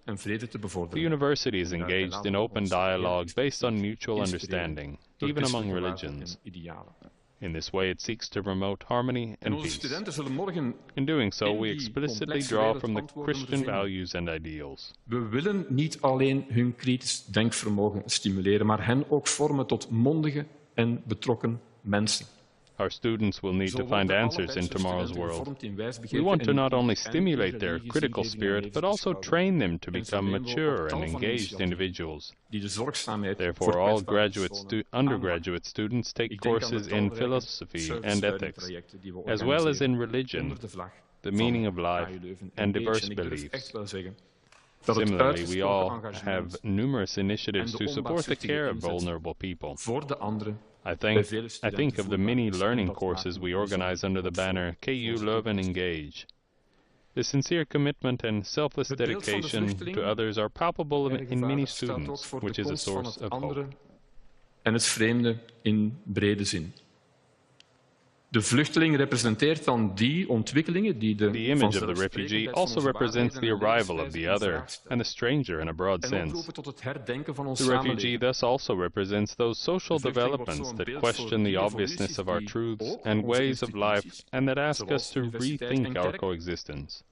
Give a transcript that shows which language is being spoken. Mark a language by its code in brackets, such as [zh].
[en] The university is engaged in open dialogue based on mutual understanding, even among religions. In this way, it seeks to promote harmony and peace. In doing so, we explicitly draw from the Christian values and ideals. [nl] We willen niet alleen hun kritisch denkvermogen stimuleren, maar hen ook vormen tot mondige en betrokken mensen. [en] Our students will need to find answers in tomorrow's world. We want to not only stimulate their critical spirit, but also train them to become mature and engaged individuals. Therefore, all undergraduate students take courses in philosophy and ethics, as well as in religion, the meaning of life, and diverse beliefs. Similarly, we all have numerous initiatives to support the care of vulnerable people. I think of the many learning courses we organize under the banner KU Leuven Engage. The sincere commitment and selfless dedication to others are palpable in many students, which is a source of hope. [nl] En het vreemde in brede zin. De vluchteling representeert dan die ontwikkelingen die [en] The image of the refugee also represents the arrival of the other and the stranger in a broad sense. The refugee thus also represents those social developments that question the obviousness of our truths and ways of life and that ask us to rethink our coexistence.